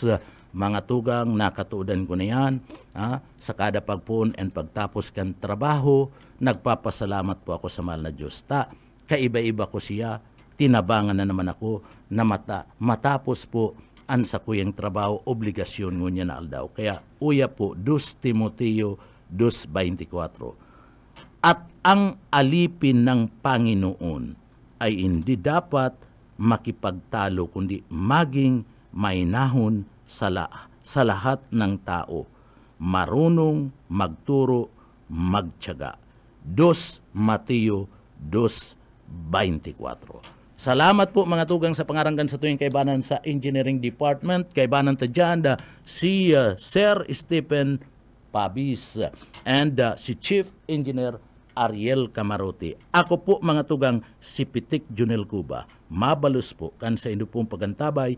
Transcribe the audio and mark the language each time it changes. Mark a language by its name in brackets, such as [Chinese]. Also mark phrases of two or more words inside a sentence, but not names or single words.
[Bikol] Mga tugang, nakatuudan ko na yan. Sa kada pagpuon and pagtapos kan trabaho, nagpapasalamat po ako sa mahal na Diyos. Kaiba-iba ko siya, tinabangan na naman ako na matapos po ang sa kuyang trabaho, obligasyon ngunya na aldaw. Kaya uya po, 2 Timoteo 2:24. [Filipino] At ang alipin ng Panginoon ay hindi dapat makipagtalo, kundi maging mainahon sa lahat ng tao, marunong magturo, magtiyaga. [Bikol] 2 Mateo 2:24. Salamat po mga tugang sa pangaranggan sa tuwing kaibanan sa Engineering Department. Kaibanan ta dyan si Sir Stephen Pabis and si Chief Engineer Ariel Camarote. Ako po mga tugang si Pitik Junel Cuba. Mabalus po kan sa inyo pong pagantabay.